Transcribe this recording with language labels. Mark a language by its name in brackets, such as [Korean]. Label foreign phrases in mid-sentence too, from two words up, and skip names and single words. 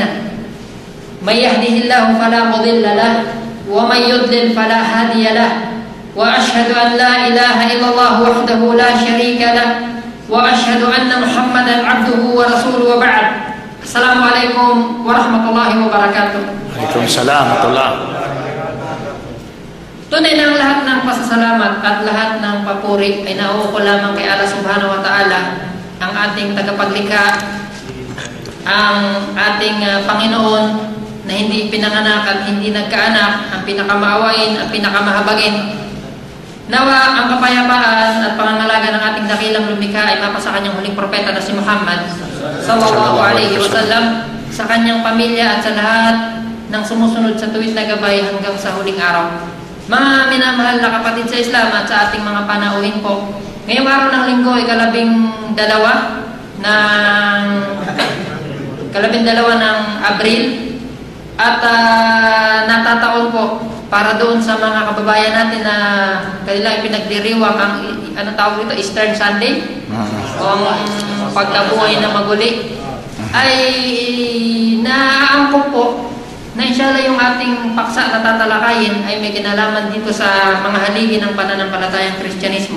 [Arabic] من يهده الله فلا مضل له ومن يضلل فلا هادي له وأشهد أن لا إله إلا الله وحده لا شريك له وأشهد أن محمدا عبده ورسوله وبعد. السلام عليكم ورحمة الله وبركاته. وعليكم السلام ورحمة الله. [Filipino] Tunay na ang lahat ng pasasalamat at lahat ng papuri ay nauuko lamang kay Allah [Arabic] سبحانه وتعالى, [Filipino] ang ating tagapaglikha, ang ating Panginoon na hindi pinanganak at hindi nagkaanak, ang pinakamaawain, ang pinakamahabagin. Nawa ang kapayapaan at pangangalaga ng ating dakilang lumikha ay mapasa kanyang huling propeta na si Muhammad [Arabic] صلى الله عليه وسلم, [Filipino] sa kanyang pamilya at sa lahat ng sumusunod sa tuwid na gabay hanggang sa huling araw. Mga minamahal na kapatid sa Islam at sa ating mga panauhin po, ngayong araw ng linggo ay kalabing dalawa ng Abril at natataon po para doon sa mga kababayan natin na kanilang pinagdiriwang ang tawag ito, Easter Sunday o ang pagkabuhay na maguli, ay naaangkop po na inshallah yung ating paksa na tatalakayin ay may kinalaman dito sa mga haligi ng pananampalatayang Kristyanismo.